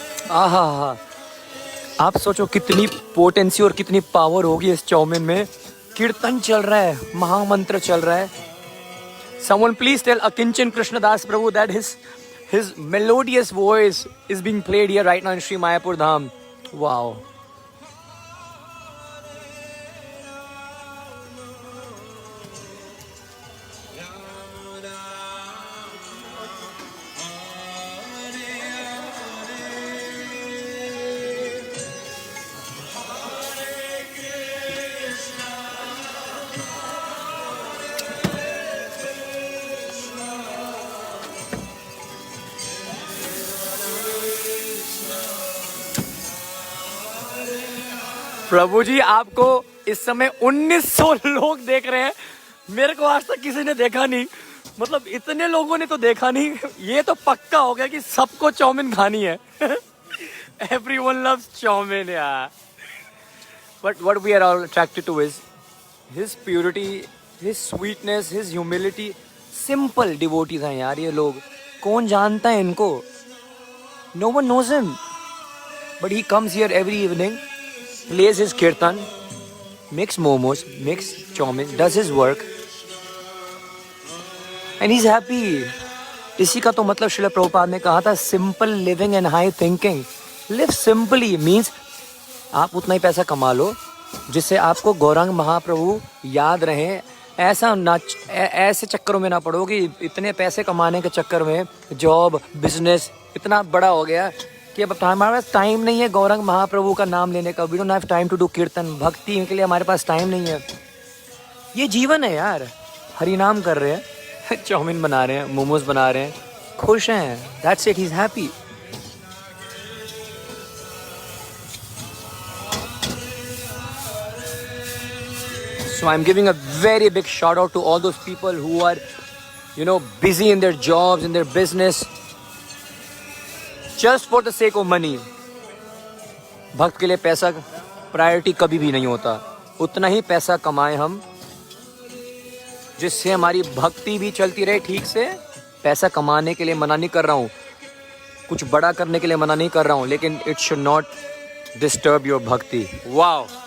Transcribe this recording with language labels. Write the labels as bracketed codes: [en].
[hi] आहा, आप सोचो कितनी पोटेंसी और कितनी पावर होगी इस चाउमीन में। कीर्तन चल रहा है, महामंत्र चल रहा है। [en] Someone please tell Akinchan Krishnadas Prabhu that his melodious voice is being played here right now in Sri Mayapur Dham. Wow. [hi] प्रभु जी आपको इस समय 1900 लोग देख रहे हैं। मेरे को आज तक किसी ने देखा नहीं, मतलब इतने लोगों ने तो देखा नहीं। ये तो पक्का हो गया कि सबको चाउमीन खानी है। [en] Everyone loves [hi] चाउमीन यार। [en] But what we are all attracted to is his purity, his sweetness, his humility. Simple devotees [hi] हैं यार ये लोग। कौन जानता है इनको? [en] No one knows him. But he comes here every evening, plays his kirtan, makes momos, makes chowmin, does his work, and he's happy. [hi] इसी का तो मतलब श्रील प्रभुपाद ने कहा था, [en] Simple living and high thinking. [hi] Live simply means आप उतना ही पैसा कमा लो जिससे आपको गौरांग महाप्रभु याद रहे। ऐसा ना ऐसे चक्करों में ना पड़ो कि इतने पैसे कमाने के चक्कर में जॉब बिजनेस इतना बड़ा हो गया कि अब हमारे पास टाइम नहीं है गौरांग महाप्रभु का नाम लेने का। [en] we don't have time to do kirtan, [hi] भक्ति के लिए हमारे पास टाइम नहीं है। ये जीवन है यार। हरि नाम कर रहे हैं, चाउमीन बना रहे हैं, मोमोज बना रहे हैं, खुश हैं। [en] That's it, he is happy. So I'm giving a very big shout out to all those people who are, you know, busy in their jobs, in their business, just for the sake of money. [hi] भक्त के लिए पैसा priority कभी भी नहीं होता। उतना ही पैसा कमाएं हम जिससे हमारी भक्ति भी चलती रहे ठीक से। पैसा कमाने के लिए मना नहीं कर रहा हूँ, कुछ बड़ा करने के लिए मना नहीं कर रहा हूँ, लेकिन [en] it should not disturb your [hi] भक्ति। वाओ।